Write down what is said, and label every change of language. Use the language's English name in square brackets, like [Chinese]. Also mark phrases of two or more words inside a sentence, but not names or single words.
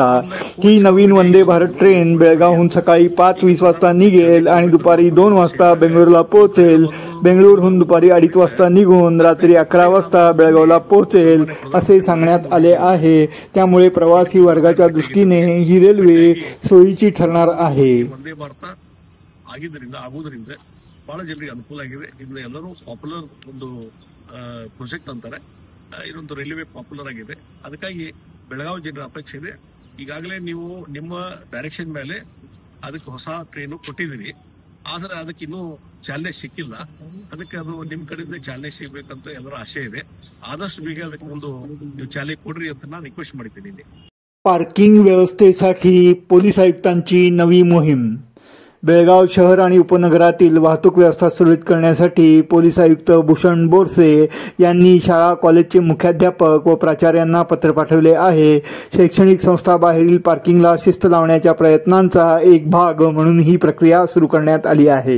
[Marathi] ही नवीन वंदे भारत ट्रेन बेळगावहून सकाळी 5:20 वाजता निघेल आणि दुपारी 2 वाजता बेंगळूरला पोहोचेल. बेंगळूरहून दुपारी 2:30 वाजता निघून रात्री 11 वाजता बेळगावला पोहोचेल असे सांगण्यात आले आहे. त्यामुळे प्रवासी वर्गाची विकासाच्या दृष्टीने ही रेल्वे सोयीची ठरणार आहे. [Kannada] ವಂದೇ ಭಾರತ ಆಗೋದ್ರಿಂದ ಬಹಳ ಜನರಿಗೆ ಅನುಕೂಲ ಆಗಿದೆ. ಇದನ್ನ ಎಲ್ಲರೂ ಪಾಪ್ಯುಲರ್ ಒಂದು ಪ್ರಾಜೆಕ್ಟ್ ಅಂತಾರೆ. ಇದೊಂದು ರೈಲ್ವೆ ಪಾಪ್ಯುಲರ್ ಆಗಿದೆ. ಅದಕ್ಕಾಗಿ ಬೆಳಗಾವಿ ಜನರ ಅಪೇಕ್ಷೆ ಇದೆ. ಈಗಾಗಲೇ ನೀವು ನಿಮ್ಮ ಡೈರೆಕ್ಷನ್ ಮೇಲೆ ಅದಕ್ಕೆ ಹೊಸ ಟ್ರೈನು ಕೊಟ್ಟಿದ್ದೀರಿ, ಆದ್ರೆ ಅದಕ್ಕೆ ಇನ್ನೂ ಚಾಲನೆ ಸಿಕ್ಕಿಲ್ಲ. ಅದಕ್ಕೆ ಅದು ನಿಮ್ ಕಡೆಯಿಂದ ಚಾಲನೆ ಸಿಗ್ಬೇಕಂತ ಎಲ್ಲರ ಆಶೆ ಇದೆ. ಆದಷ್ಟು ಬೇಗ ಅದಕ್ಕೆ ಒಂದು ನೀವು ಚಾಲನೆ ಕೊಡ್ರಿ ಅಂತ ನಾನು ರಿಕ್ವೆಸ್ಟ್ ಮಾಡ್ತೀನಿ. [Marathi] पार्किंग व्यवस्थेसाठी पोलीस आयुक्तांची नवी मोहीम. बेळगाव शहर आणि उपनगरातील वाहतूक व्यवस्था सुरळीत करण्यासाठी पोलीस आयुक्त भूषण बोरसे यांनी शाळा कॉलेजचे मुख्याध्यापक व प्राचार्यांना पत्र पाठवले आहे. शैक्षणिक संस्थाबाहेरील पार्किंगला शिस्त लावण्याच्या प्रयत्नांचा एक भाग म्हणून ही प्रक्रिया सुरू करण्यात आली आहे.